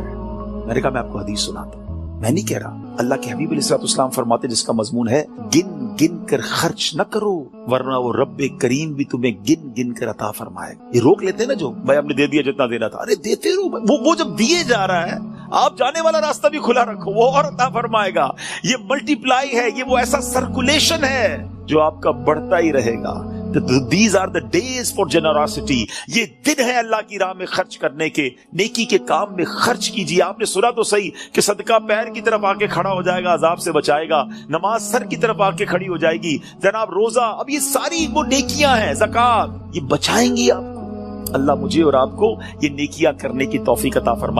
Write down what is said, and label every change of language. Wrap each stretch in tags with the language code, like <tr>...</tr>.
<hi>मैंने कहा मैं आपको हदीस सुनाता हूं, मैं नहीं कह रहा, अल्लाह के हबीब अलैहिस्सलाम फरमाते, जिसका मजमून है गिन गिन कर खर्च न करो, वरना वो रब्बे करीम भी तुम्हें गिन गिन कर अता फरमाएगा। ये रोक लेते हैं ना जो, भाई हमने दे दिया जितना देना था, अरे देते रहो। वो जब दिए जा रहा है, आप जाने वाला रास्ता भी खुला रखो, वो और अता फरमाएगा। ये मल्टीप्लाई है, ये वो ऐसा सर्कुलेशन है जो आपका बढ़ता ही रहेगा।</hi> <en>These are the days for generosity।</en> <hi>ये दिन है अल्लाह की राह में खर्च करने के, नेकी के काम में खर्च कीजिए। आपने सुना तो सही कि सदका पैर की तरफ आके खड़ा हो जाएगा, अजाब से बचाएगा, नमाज सर की तरफ आके खड़ी हो जाएगी, जनाब रोजा, अब ये सारी वो नेकियां हैं, ज़कात, ये बचाएंगी आपको। अल्लाह मुझे और आपको ये नेकियां करने की तौफीक अता फरमाए।</hi>